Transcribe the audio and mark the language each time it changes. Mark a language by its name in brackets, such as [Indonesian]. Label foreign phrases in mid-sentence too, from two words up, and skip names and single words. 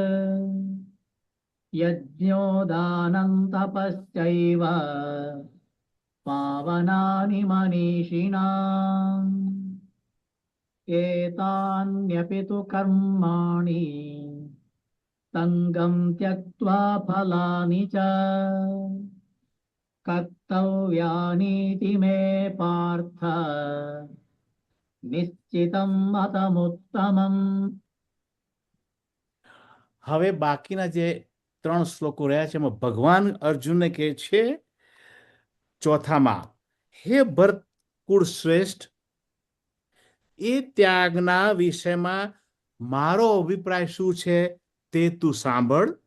[Sanskrit] यज्ञो दानं तपश्चैव पावनानि मनीषिणाम् एतान्यपि तु कर्माणि सङ्गं त्यक्त्वा फलानि च कर्तव्यानीति मे पार्थ निश्चितं मतमुत्तमम्. [Gujarati] હવે બાકીના જે 3 શ્લોકો રહ્યા છે એમાં ભગવાન અર્જુનને કહે છે ચોથામાં, હે ભરત કુળ શ્રેષ્ઠ, એ ત્યાગના વિષયમાં મારો અભિપ્રાય શું છે તે તું સાંભળ.